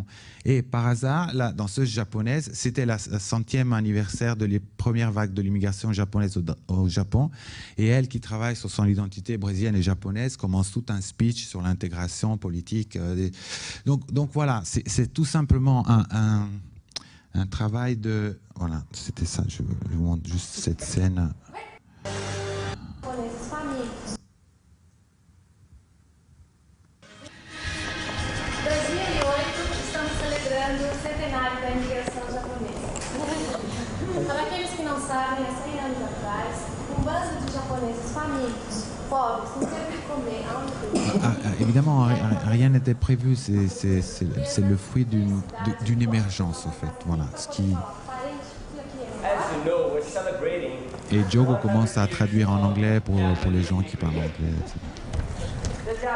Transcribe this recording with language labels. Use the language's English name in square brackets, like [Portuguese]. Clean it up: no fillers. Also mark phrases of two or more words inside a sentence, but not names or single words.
[French] Et par hasard, la danseuse japonaise, c'était la 100e anniversaire de les premières vagues de l'immigration japonaise au Japon. Et elle, qui travaille sur son identité brésilienne et japonaise, commence tout un speech sur l'intégration politique. Donc voilà, c'est tout simplement un travail de... Voilà, c'était ça, je vous montre juste cette scène. [Portuguese] Para aqueles que não sabem, há 100 anos atrás, bando de japoneses famintos, pobres, não teve de comer. [French] Évidemment, rien n'était prévu. C'est le fruit d'une émergence, en fait. Voilà, ce qui... Et Diogo commence à traduire en anglais pour les gens qui parlent anglais, etc.